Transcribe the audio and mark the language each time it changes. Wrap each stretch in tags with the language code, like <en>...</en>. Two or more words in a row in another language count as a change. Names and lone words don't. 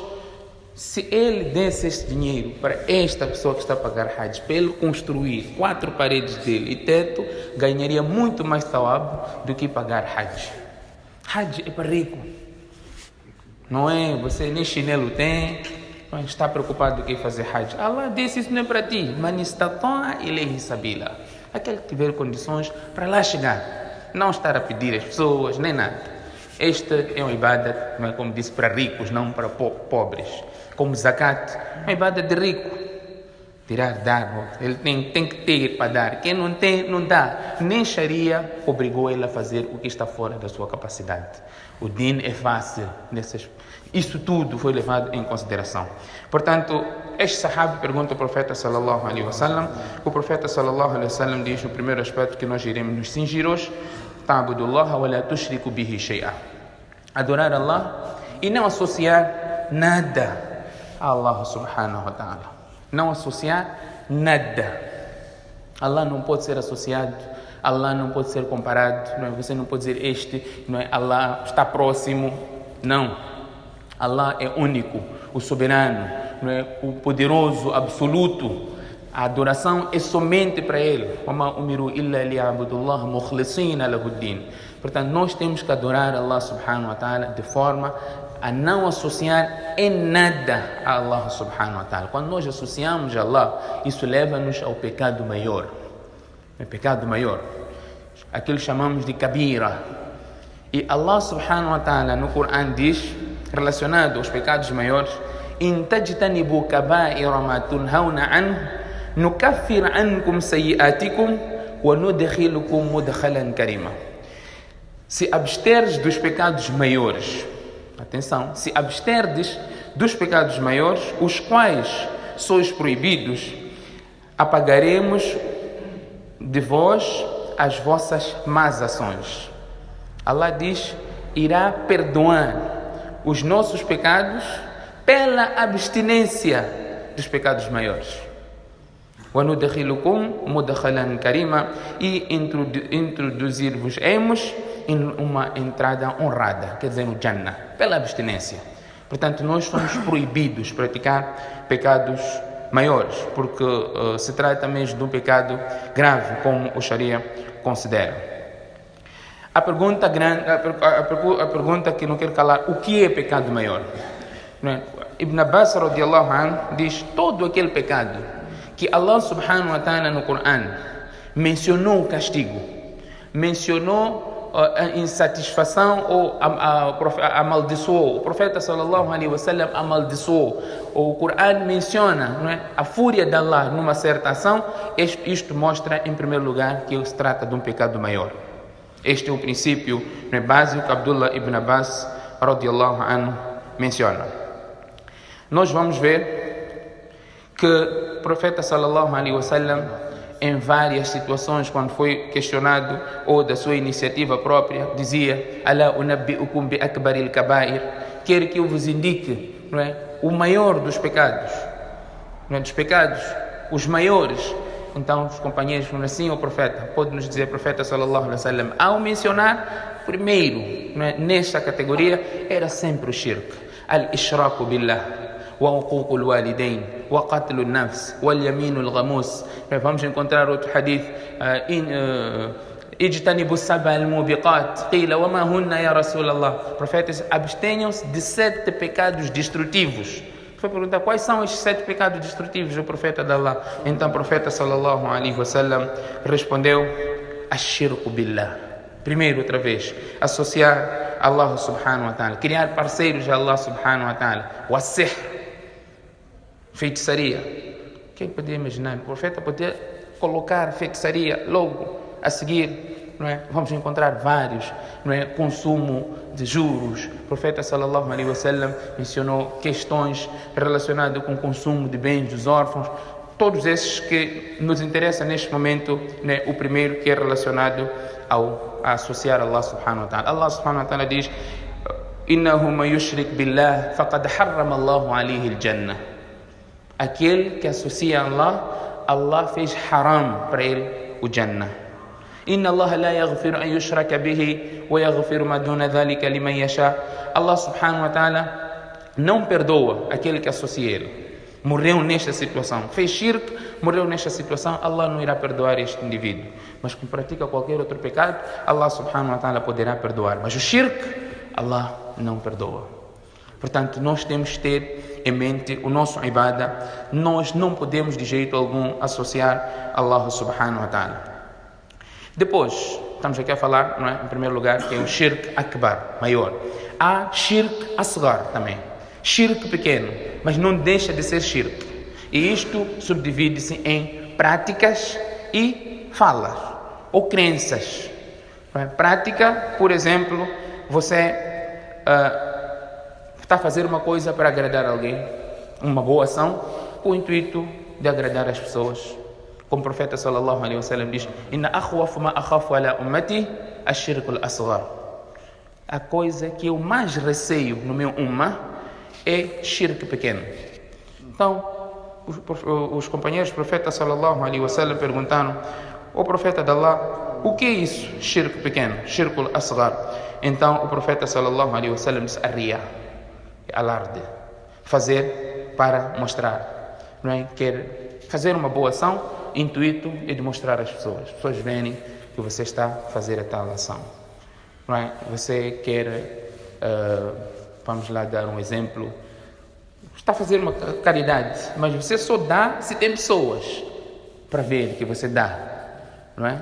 <pt>Se ele desse esse dinheiro para esta pessoa que está a pagar Hajj, para ele construir 4 paredes dele e teto, ganharia muito mais tawab do que pagar Hajj. Hajj é para rico. Não é? Você nem chinelo tem, mas está preocupado com fazer Hajj. Allah disse: isso não é para ti.</pt> <ar>من استطاع إليه سبيلا.</ar> <pt>Aquele que tiver condições para lá chegar. Não estar a pedir às pessoas, nem nada. Este é uma ibadat, como disse, para ricos, não para pobres. Como zakat, uma ibadat de rico. Tirar, dar. Ele tem que ter para dar. Quem não tem, não dá. Nem Sharia obrigou ele a fazer o que está fora da sua capacidade. O din é fácil. Isso tudo foi levado em consideração. Portanto, este sahabi pergunta ao profeta</pt> <ar>صلى الله عليه وسلم.</ar> <pt>O profeta</pt> <ar>صلى الله عليه وسلم</ar> <pt>diz o primeiro aspecto que nós iremos nos cingir hoje:</pt> <ar>تعبد الله ولا تشرك به شيئا.</ar> <pt>Adorar Allah e não associar nada a Allah</pt> <ar>سبحانه وتعالى.</ar> <pt>Não associar nada. Allah não pode ser associado, Allah não pode ser comparado, não é? Você não pode dizer este, não é? Allah está próximo. Não. Allah é único, o soberano, não é? O poderoso, absoluto. A adoração é somente para Ele.</pt> <ar>وَمَا أُمِرُوا إِلَّا لِيَعْبُدُوا اللَّهَ مُخْلِصِينَ لَهُ الدِّينَ.</ar> <pt>Portanto, nós temos que adorar Allah</pt> <ar>سبحانه وتعالى</ar> <pt>de forma a não associar em nada a Allah</pt> <ar>سبحانه وتعالى.</ar> <pt>Quando nós associamos a Allah, isso leva-nos ao pecado maior. É pecado maior. Aquilo chamamos de kabira. E Allah</pt> <ar>سبحانه وتعالى</ar> <pt>no Coran diz, relacionado aos pecados maiores,</pt> <ar>إن تجتنبوا كبائر ما تنهون عنه نكفر عنكم سيئاتكم وندخلكم مدخلا كريما.</ar> <pt>Se absteres dos pecados maiores, atenção, se absterdes dos pecados maiores, os quais sois proibidos, apagaremos de vós as vossas más ações. Allah diz, irá perdoar os nossos pecados pela abstinência dos pecados maiores.</pt> <ar>وَنُدْخِلُكُمْ مُدْخَلًا كَرِيمًا,</ar> <pt>e introduzir-vos-emos em uma entrada honrada, quer dizer, no Jannah, pela abstinência. Portanto, nós somos proibidos de praticar pecados maiores, porque se trata mesmo de um pecado grave, como o Sharia considera. A pergunta que não quero calar, o que é pecado maior? Ibn Abbas</pt> <ar>رضي الله عنه</ar> <pt>diz, todo aquele pecado que Allah</pt> <ar>سبحانه وتعالى</ar> <pt>no Coran mencionou o castigo, mencionou a insatisfação ou amaldiçoou, o profeta</pt> <ar>صلى الله عليه وسلم</ar> <pt>amaldiçoou, o Coran menciona, a fúria de Allah numa certa ação, isto mostra em primeiro lugar que se trata de um pecado maior. Este é o princípio básico que Abdullah ibn Abbas</pt> <ar>رضي الله عنه</ar> <pt>menciona. Nós vamos ver que o profeta</pt> <ar>صلى الله عليه وسلم,</ar> <pt>em várias situações, quando foi questionado ou da sua iniciativa própria, dizia:</pt> <ar>ألا أنبئكم بأكبر الكبائر,</ar> <pt>quer que eu vos indique, o maior dos pecados, dos pecados, os maiores. Então os companheiros falam assim: o profeta, pode nos dizer, profeta</pt> <ar>صلى الله عليه وسلم,</ar> <pt>ao mencionar primeiro, nesta categoria, era sempre o shirk,</pt> <ar>الإشراك بالله وعقوق الوالدين وقتل النفس واليمين الغموس.</ar> <pt>Vamos encontrar outro hadith,</pt> <ar>اجتنبوا السبع الموبقات قيل وما هن يا رسول الله.</ar> <pt>Profetas, abstenham-se de 7 pecados destrutivos. Foi perguntar quais são estes 7 pecados destrutivos do profeta de Allah. Então o profeta</pt> <ar>صلى الله عليه وسلم</ar> <pt>respondeu:</pt> <ar>الشرك بالله.</ar> <pt>Primeiro, outra vez, associar Allah</pt> <ar>سبحانه وتعالى,</ar> <pt>criar parceiros a Allah</pt> <ar>سبحانه وتعالى.</ar> <pt>O sihr, feitiçaria. Quem podia imaginar? O profeta podia colocar feitiçaria logo a seguir. Vamos encontrar vários, consumo de juros. O profeta</pt> <ar>صلى الله عليه وسلم</ar> <pt>mencionou questões relacionadas com o consumo de bens dos órfãos. Todos esses que nos interessam neste momento, o primeiro que é relacionado a associar Allah</pt> <ar>سبحانه وتعالى. الله سبحانه وتعالى diz: إنه من يشرك بالله فقد حرم الله عليه الجنة.</ar> <pt>Aquele que associa a Allah, Allah fez haram para ele o Jannah.</pt> <ar>إن الله لا يغفر أن يشرك به ويغفر ما دون ذلك لمن يشاء.</ar> <pt>Allah</pt> <ar>سبحانه وتعالى</ar> <pt>não perdoa aquele que associa ele. Morreu nesta situação, fez shirk, morreu nesta situação, Allah não irá perdoar este indivíduo. Mas quem pratica qualquer outro pecado, Allah</pt> <ar>سبحانه وتعالى</ar> <pt>poderá perdoar. Mas o shirk, Allah não perdoa. Portanto, nós temos que ter em mente o nosso ibadah. Nós não podemos de jeito algum associar Allah</pt> <ar>سبحانه وتعالى.</ar> <pt>Depois, estamos aqui a falar, em primeiro lugar, que é o</pt> <ar>شرك أكبر,</ar> <pt>maior. Há</pt> <ar>شرك أصغر</ar> <pt>também, shirk pequeno, mas não deixa de ser shirk. E isto subdivide-se em práticas e falas, ou crenças. Prática, por exemplo, você está a fazer uma coisa para agradar alguém, uma boa ação, com o intuito de agradar as pessoas. Como o profeta</pt> <ar>صلى الله عليه وسلم diz: إن أخوف ما أخاف على أمتي الشرك الأصغر.</ar> <pt>A coisa que eu mais receio no meu ummah é shirk pequeno. Então, os companheiros do profeta</pt> <ar>صلى الله عليه وسلم</ar> <pt>perguntaram: o profeta de Allah, o que é isso,</pt> <ar>shirk pequeno, شرك الأصغر?</ar> <pt>Então o profeta</pt> <ar>صلى الله عليه وسلم</ar> <pt>disse: ar-riya, alarde, fazer para mostrar, quer fazer uma boa ação, intuito é de mostrar às pessoas. As pessoas veem que você está a fazer a tal ação. Você quer Vamos lá dar um exemplo. Está a fazer uma caridade, mas você só dá se tem pessoas para ver que você dá, não é?</pt>